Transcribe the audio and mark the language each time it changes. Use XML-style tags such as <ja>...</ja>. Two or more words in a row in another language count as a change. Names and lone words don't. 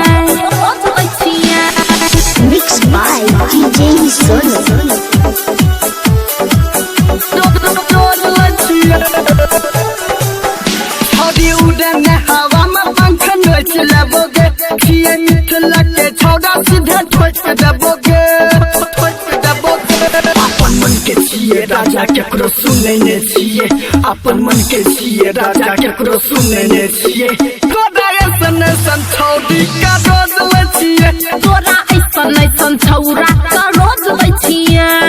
<en>Mixed by DJ Sonu.</en> <mai>हवा में पंख नोच लेबोगे, खिए मिथिला के छौड़ा सीधे ठोक देबोगे। अपन मन के छिए राजा केकरो सुनै ने छिए, अपन मन के छिए राजा केकरो सुनै ने छिए। तोरा ऐसन ऐसन छौड़ी का रोज लचिए, तोरा ऐसन ऐसन छौरा का रोज लचिए।</mai>